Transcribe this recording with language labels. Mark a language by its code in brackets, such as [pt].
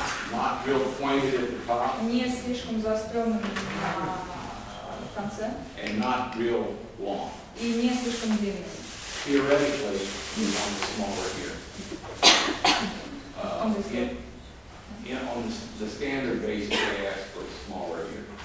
[en] not real pointed at the top, [ru] не слишком заостренными на конце [en] and not real long. [ru] и не слишком длинными. [en] Theoretically, you want it smaller here. On this side. On the standard basis, they ask for smaller here.